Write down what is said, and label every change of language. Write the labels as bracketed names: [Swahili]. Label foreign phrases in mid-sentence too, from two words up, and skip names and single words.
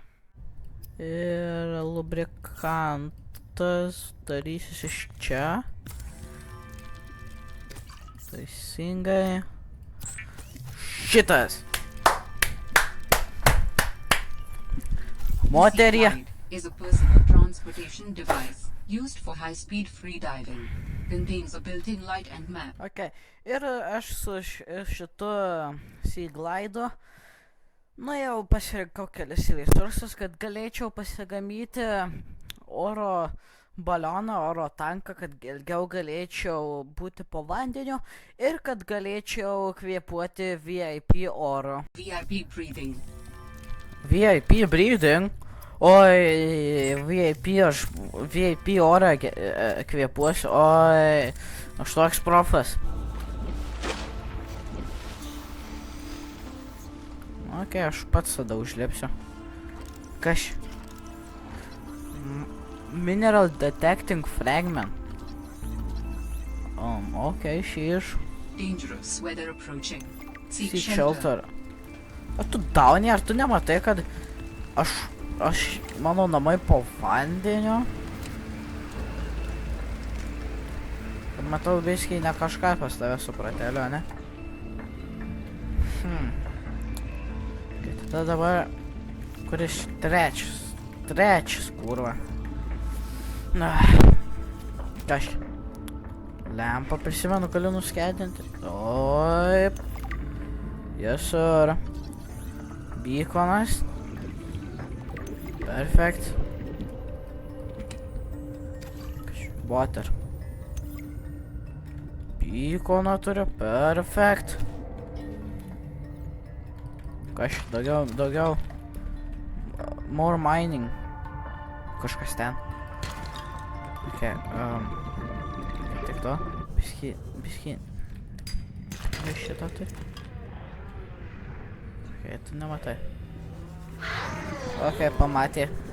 [Lithuanian] Ir lubrikantas darysis iš čia. Teisingai. Šitas. Moterie. [English] Is a personal transportation device used for high-speed freediving. Contains a built-in light and map. Ok. [Lithuanian] Ir aš su šitu Seaglide nuėjau pasirinkau kelis resursus, kad galėčiau pasigamyti oro balioną, oro tanką, kad ilgiau galėčiau būti po vandeniu ir kad galėčiau kvėpuoti VIP oro. [English] VIP breathing. VIP breathing? [Lithuanian] Oi, VIP orą kvėpuosiu, oi, aš toks profas. Ok, aš pats tada užlipsiu. Kas? [English] Mineral detecting fragment. Ok, sheesh. Dangerous weather approaching. Seek shelter. [Lithuanian] Ar tu dauni, ar tu nematai, kad mano namai po vandeniu? Matau biškai ne kažką pas tave supratėliu, ne? Tada dabar, kuris trečias, kurva. Aš lempą prisimenu, galiu nuskendinti. Taip. [English] Yes, sir. [Lithuanian] Beaconas. Perfect. Water. Beaconą turiu. Perfect. Kaž, daugiau. [English] More mining. [Lithuanian] Kažkas ten. Ok, tik to. Biški. Vis šitą turi. Ok, tu nematai. Ok, pamatė.